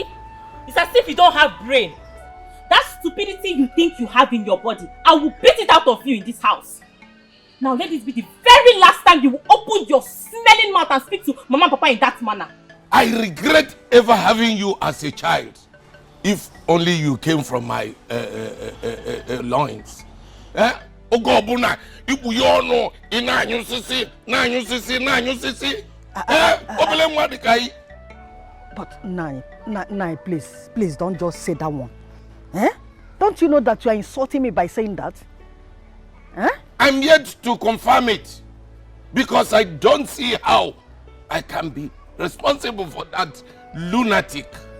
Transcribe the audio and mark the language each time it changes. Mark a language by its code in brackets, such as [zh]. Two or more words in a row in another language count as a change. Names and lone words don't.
[en] It's as if you don't have brain. That stupidity you think you have in your body, I will beat it out of you in this house. Now let this be the very last time you will open your smelling mouth and speak to Mama and Papa in that manner. I regret ever having you as a child. If only you came from my loins. [ig] Ogobuna, ibu yono, ina nyusisi. [en] But Nai, please don't just say that one. Don't you know that you are insulting me by saying that? I'm yet to confirm it because I don't see how I can be responsible for that lunatic.